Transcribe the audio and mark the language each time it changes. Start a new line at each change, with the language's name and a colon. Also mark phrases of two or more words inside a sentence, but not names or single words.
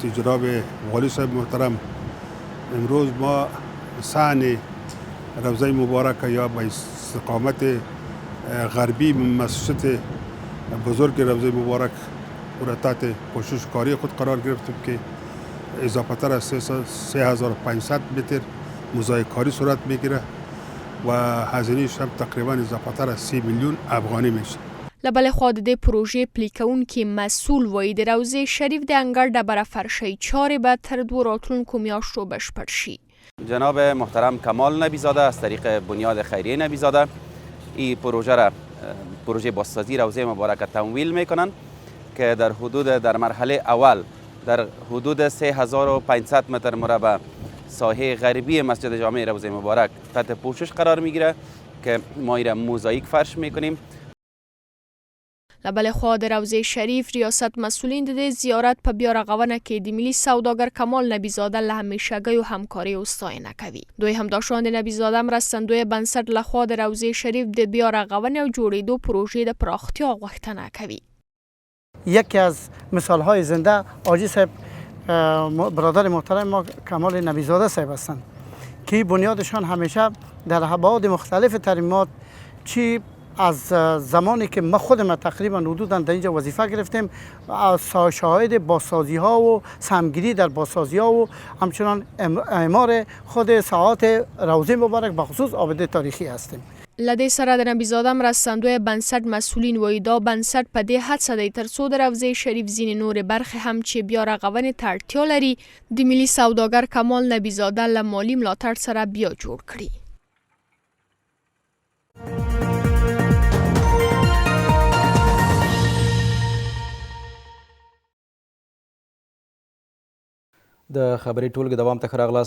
Persian: جناب والی صاحب محترم امروز ما صحن روضه مبارک یا به استقامت غربی مسجد بزرگ روضه مبارک را تحت پوشش کاری خود قرار گرفتیم که اضافه تر از 3500 متر مضایق کاری صورت میگیره و هزینه‌اش هم تقریبا اضافه تر از 30 میلیون افغانی میشه.
Pashto: له بلې خوا د دې پروژې پلي کوونکي مسؤل وایي د روضې شریف د انګړ ډبره فرشۍ چارې به تر 2 راتلونکو میاشتو بشپړ شي.
Persian: جناب محترم کمال نبی زاده از طریق بنیاد خیریه نبی زاده این پروژه را پروژه بازسازی روضه مبارک تمویل میکنند که در مرحله اول در حدود 3500 متر مربع ساحه غربی مسجد جامع روضه مبارک تحت پوشش قرار میگیره که ما این را موزاییک فرش میکنیم.
Pashto: له بلې خوا د روضې شریف ریاست مسؤلین د دې زیارت په بیا رغونه کې د ملي سوداګر کمال نبي زاده له همیشګیو همکاریو ستاینه کوي. دوی همداشان د نبي زاده مرستندوی بنسټ له خوا د روضې شریف د بیا رغونې او جوړېدو پروژې د پراختیا غوښتنه کوي.
Persian: یکی از مثالهای زنده حاجی صاحب برادر محترم ما کمال نبی زاده صاحب هستند که بنیادشان همیشه در ابعاد مختلف ترمیمات چی از زمانی که ما خودم تقریبا حدودا در اینجا وظیفه گرفتیم شاهد بازسازی ها و سهمگیری در بازسازی ها و همچنان اعمار خود ساعات روضه مبارک بخصوص آبده تاریخی هستیم.
Pashto: لدې سره د نبي زاده مرستندوی بنسټ مسؤلین وایي دا بنسټ په دې هڅه دی تر څو د روضې شریف ځینې نورې برخې هم چې بیا رغونې ته اړتیا لري د ملي سوداګر کمال نبي زاده له مالي ملاتړ سره بیا جوړ کړي. د خبري ټولګې دوام ته ښه راغلاست.